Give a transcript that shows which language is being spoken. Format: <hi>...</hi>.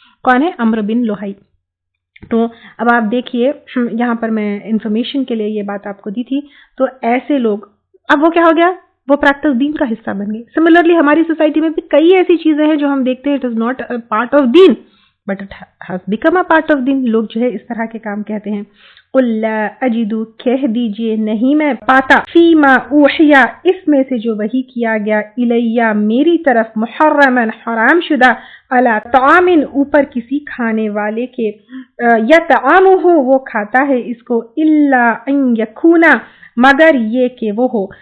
<ur>کون ہے؟ عمرو بن لوہائی. تو اب آپ دیکھیے, یہاں پر میں انفارمیشن کے لیے یہ بات آپ کو دی تھی. تو ایسے لوگ, اب وہ کیا ہو گیا, وہ پریکٹس دین کا حصہ بن گئی. سملرلی ہماری سوسائٹی میں بھی کئی ایسی چیزیں ہیں جو ہم دیکھتے ہیں</ur> <en>It is not part of دین, but it has become a part of deen.</en> <ur>لوگ جو ہے اس طرح کے کام کہتے ہیں.</ur> <ar>قل لا اجد</ar> <ur>کہہ دیجئے نہیں میں پاتا</ur> <ar>فیما اوحیا</ar> <ur>اس میں سے جو وحی کیا گیا الیہ میری طرف محرما حرام شدہ</ur> <ar>علی طعام</ar> <ur>اوپر کسی کھانے والے کے یطعمہ وہ کھاتا ہے اس کو</ur> <ar>الا ان یکونا</ar> <ur>مگر یہ کہ وہ ہو.</ur>